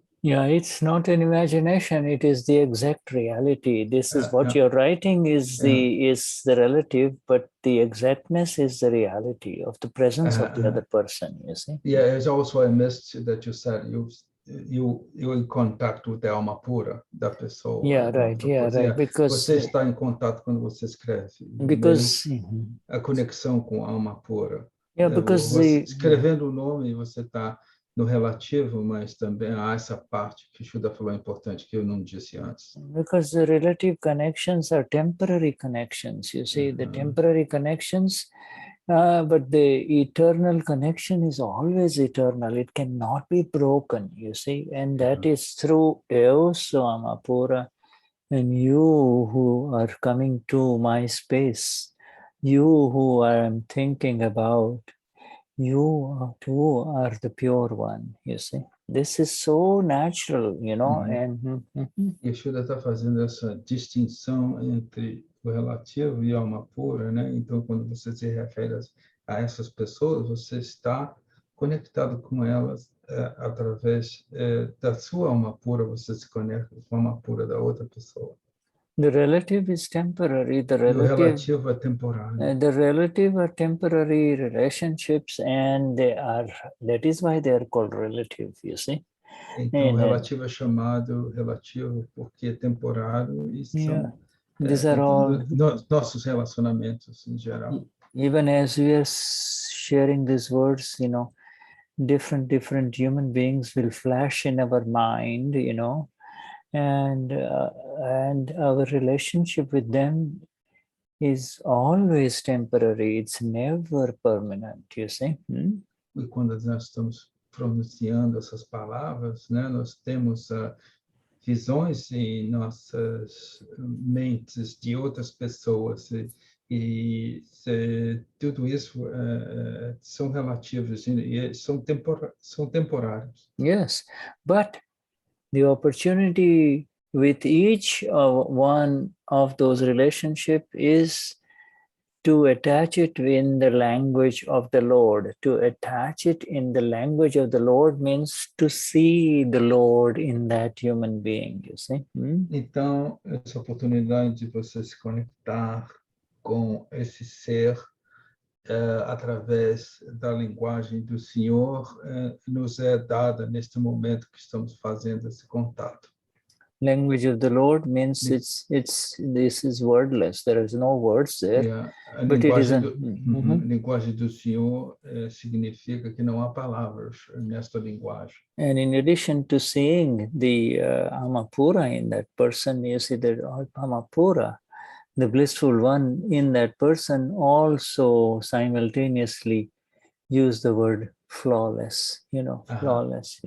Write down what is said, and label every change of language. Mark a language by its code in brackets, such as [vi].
[en] Yeah, it's not an imagination, it is the exact reality. This is what you're writing is the relative, but the exactness is the reality of the presence of the other person, you see. Yeah, it's also a message that you said you're in contact with the [pt] alma pura da pessoa. [en] Yeah, right. Because [pt] você está em contato quando você escreve. [en] Because [pt] a conexão com a alma pura. [en] Yeah, because [pt] escrevendo o nome, você está no relativo, mas também há essa parte que o Shuddha falou importante que eu não disse antes. [en] Because the relative connections are temporary connections. You see, the temporary connections, but the eternal connection is always eternal. It cannot be broken, you see, and that is through Eos Amapura and you who are coming to my space, you who I am thinking about. You too are the pure one, you see. This is so natural, and [pt] E o Shuddha está fazendo essa distinção entre o relativo e a alma pura, né? Então, quando você se refere a essas pessoas, você está conectado com elas através da sua alma pura, você se conecta com a alma pura da outra pessoa. [en] The relative is temporary. [pt] O relativo é temporário. [en] The relative are temporary relationships, and that is why they are called relative, you see. [pt] Então, o relativo é chamado relativo porque é temporário e são [en] these are all [pt] nossos relacionamentos em geral. [en] Even as we are sharing these words, different human beings will flash in our mind, and our relationship with them is always temporary. It's never permanent, you see. [pt] E quando nós estamos pronunciando essas palavras, né, nós temos visões em nossas mentes de outras pessoas e tudo isso são relativos e são temporários. [en] Yes, but the opportunity with each one of those relationships is to attach it in the language of the Lord. To attach it in the language of the Lord means to see the Lord in that human being, you see. [pt] Então, essa oportunidade de você se conectar com esse ser através da linguagem do Senhor nos é dada neste momento que estamos fazendo esse contato. [en] Language of the Lord means this is wordless. There is no words there. Yeah. A but [pt] linguagem, [en] it is [pt] linguagem do Senhor significa que não há palavras nesta linguagem. [en] And in addition to seeing the Amapura in that person, you see the Amapura, the blissful one in that person, also simultaneously use the word flawless, flawless.